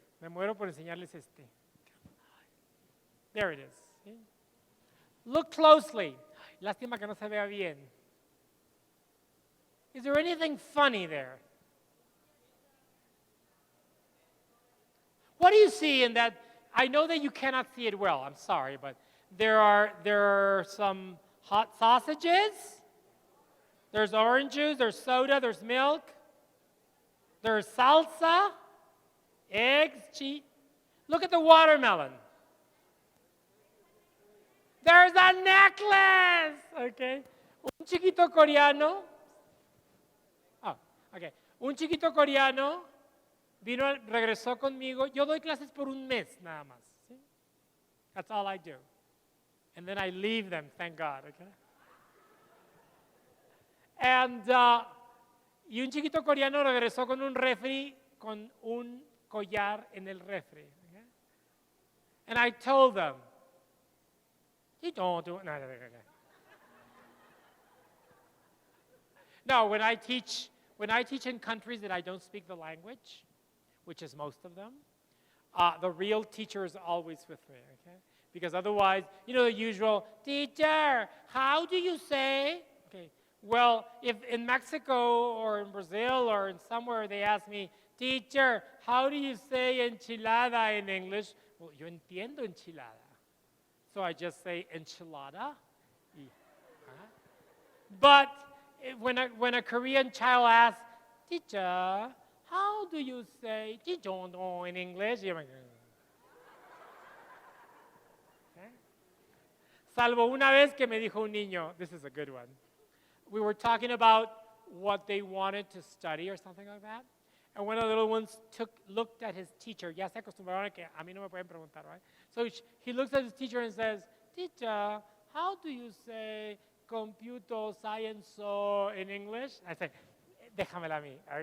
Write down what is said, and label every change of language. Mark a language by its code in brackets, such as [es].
[es] Me muero por enseñarles este. [en] There it is. See? Look closely. [es] Lástima que no se vea bien. [en] Is there anything funny there? What do you see in that? I know that you cannot see it well. I'm sorry, but there are some hot sausages. There's orange juice. There's soda. There's milk. There's salsa, eggs, cheese. Look at the watermelon. There's a necklace. Okay. [es] Un chiquito coreano. [en] Oh, okay. [es] Un chiquito coreano regresó conmigo. Yo doy clases por un mes nada más. [en] ¿Sí? That's all I do. And then I leave them, thank God. Okay. [es] And y un chiquito coreano regresó con un refri, con un collar en el refri. [en] Okay? And I told them, you don't do it. No, when I teach in countries that I don't speak the language, which is most of them, the real teacher is always with me, okay? Because otherwise, you know the usual, teacher, how do you say? Okay. Well, if in Mexico or in Brazil or in somewhere they ask me, teacher, how do you say enchilada in English? Well, [es] yo entiendo enchilada. [en] So I just say enchilada. But when a Korean child asks, teacher, how do you say "chijondo" in English? Okay. [es] Salvo una vez que me dijo un niño, [en] this is a good one. We were talking about what they wanted to study or something like that. And one of the little ones looked at his teacher. [es] Ya se acostumbraron a que a mí no me pueden preguntar, right? [en] So he looks at his teacher and says, teacher, how do you say computer science in English? I say, [es] déjamela a mí.